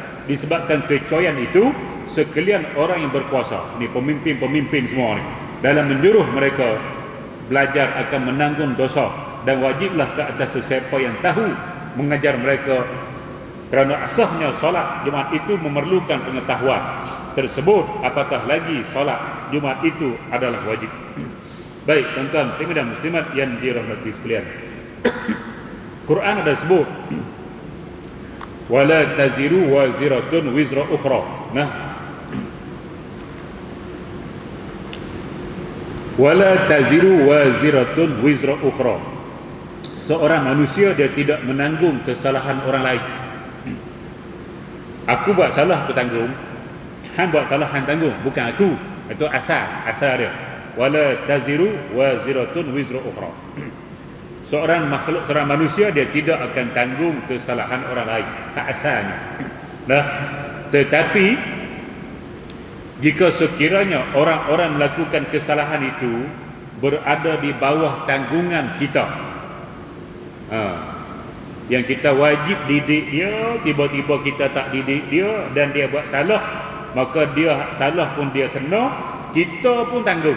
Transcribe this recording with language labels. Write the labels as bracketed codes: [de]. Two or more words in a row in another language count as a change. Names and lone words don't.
[ms] Disebabkan kecoyan itu, sekalian orang yang berkuasa, ni pemimpin-pemimpin semua ni, dalam menyuruh mereka belajar akan menanggung dosa, dan wajiblah ke atas sesiapa yang tahu mengajar mereka, kerana asasnya solat Jumaat itu memerlukan pengetahuan tersebut, apatah lagi solat Jumaat itu adalah wajib. Baik, tuan-tuan dan muslimat yang dirahmati sekalian. Quran ada sebut [ar] ولا تزر وازرة وزر أخرى. Nah, ولا تزر وازرة وزر أخرى. [ms] Seorang manusia dia tidak menanggung kesalahan orang lain. Aku buat salah, aku tanggung. Han buat salah, Han tanggung. Bukan aku. Itu asal dia. [ar] ولا تزر وازرة وزر أخرى. [ms] Seorang makhluk, seorang manusia, dia tidak akan tanggung kesalahan orang lain, hak asalnya. Nah, tetapi jika sekiranya orang-orang melakukan kesalahan itu berada di bawah tanggungan kita, yang kita wajib didik dia, tiba-tiba kita tak didik dia dan dia buat salah, maka dia salah pun dia kena, kita pun tanggung.